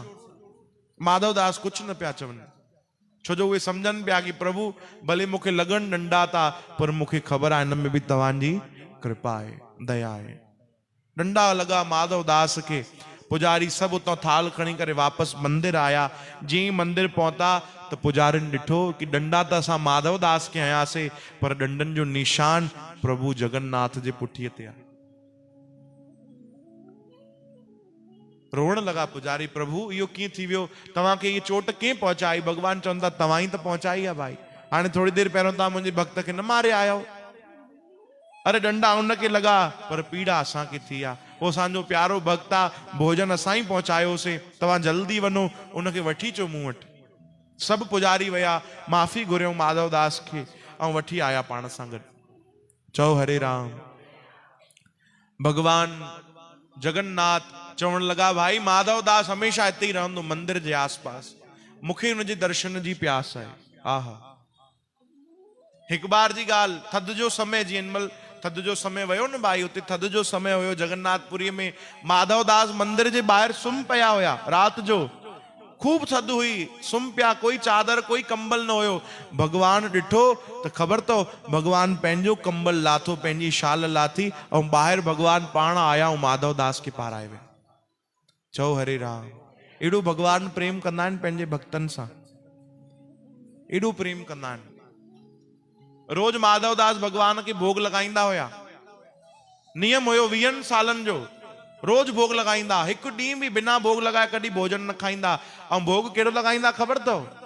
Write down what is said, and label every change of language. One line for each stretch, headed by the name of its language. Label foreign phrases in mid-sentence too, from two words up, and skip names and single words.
Sindhi: माधवदास कुछ न पिया चवनि, छो जो उहे सम्झनि पिया कि प्रभु भले मूंखे लॻनि डंडा था, पर मूंखे ख़बर आहे हिन में बि तव्हांजी कृपा आहे, दया आहे। डंडा लॻा माधवदास खे। पुजारी सभु उतां थाल खणी करे वापसि मंदिर आया। जीअं मंदिर पहुता त पुजारिन ॾिठो कि डंडा त असां माधवदास खे हयासीं, पर डंडनि जो निशान प्रभु जगन्नाथ जे पुठीअ ते आहे। रोअण लॻा पुजारी, प्रभु इहो कीअं थी वियो? तव्हांखे इहा चोट कीअं पहुचाई? भगवान चवनि था तव्हां ई त पहुचाई आहे भाई। हाणे थोड़ी देरि पहिरियों तव्हां मुंहिंजे भक्त खे न मारे आयो। अरे डंडा उनखे लॻा, पर पीड़ा असांखे थी आहे। उहो असांजो प्यारो भक्त आहे, भोजन असां ई पहुचायोसीं। तव्हां जल्दी वञो, उनखे वठी अचो मूं वटि। सभु पुजारी विया, माफ़ी घुरियऊं माधवदास खे ऐं वठी आया पाण सां गॾु। चओ हरे राम। भगवान जगन्नाथ चवण लॻा, भाई माधवदास हमेशह हिते ई रहंदो मंदिर जे आसपास, मूंखे हुनजे दर्शन जी प्यास आहे। आहा, हिकु बार जी ॻाल्हि, थधि जो समय, जीअं महिल थधि जो समय वियो न भाई, उते थधि जो समय हुयो जगन्नाथपुरी में। माधवदास मंदिर जे ॿाहिरि सुम्ही पिया हुया। राति जो खूब थधि हुई, सुम्ही पिया, कोई चादर कोई कंबल न हुयो। भगवान ॾिठो त ख़बर अथव, भगवान पंहिंजो कंबल लाथो, पंहिंजी शाल लाथी ऐं ॿाहिरि भगवान पाण आया ऐं माधवदास खे पाराए विया। चओ हरे राम। एॾो भगवान प्रेम कंदा आहिनि पंहिंजे भक्तनि सां, एॾो प्रेम कंदा आहिनि। रोज माधवदास भगवान खे भोग लॻाईंदा हुया। नियम हुयो 20 सालनि जो, रोज भोग लॻाईंदा। हिकु ॾींहुं बि बिना भोग लॻाए कॾहिं भोजन न खाईंदा। ऐं भोग कहिड़ो लॻाईंदा ख़बर अथव?